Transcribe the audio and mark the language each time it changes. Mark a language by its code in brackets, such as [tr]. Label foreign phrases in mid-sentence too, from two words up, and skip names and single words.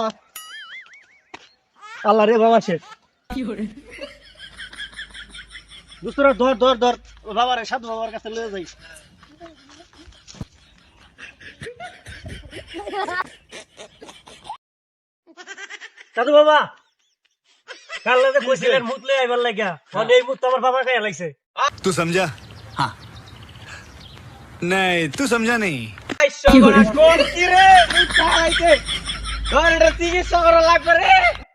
[bn] আল্লাহ রে বাবা শেখ দোস্তরা ধর বাবার সাধু বাবার কাছে লয়ে যাই সাধু বাবা কাল লাগে কইছিলেন মুত লই আইবার লাগিয়া মানে এই মুত আমার বাবা খাইয়া লাগছে [hi] तू समझा हाँ नहीं तू समझा नहीं [bn] কোন কি রে? ধর এটা চিকিৎসা করা লাগবে রে।